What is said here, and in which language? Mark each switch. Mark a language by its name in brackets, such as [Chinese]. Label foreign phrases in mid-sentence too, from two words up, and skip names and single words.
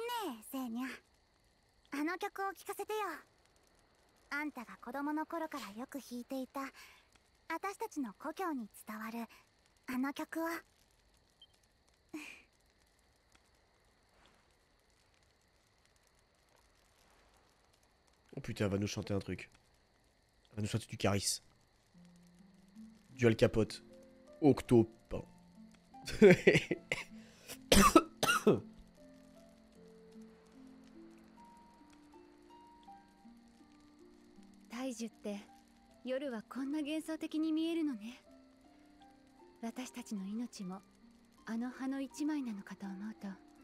[Japanese] セーニャ。あの曲を聴かせてよ。あんたが子供の頃からよく弾いていた私たちの故郷に伝わるあの曲を。 [French] Oh putain, elle va nous chanter un truc. Elle va nous chanter du Caris. Du Al Capote. Octopain. [Japanese] 大樹って夜はこんな幻想的に見えるのね。私たちの命もあの葉の一枚なのかと思うと。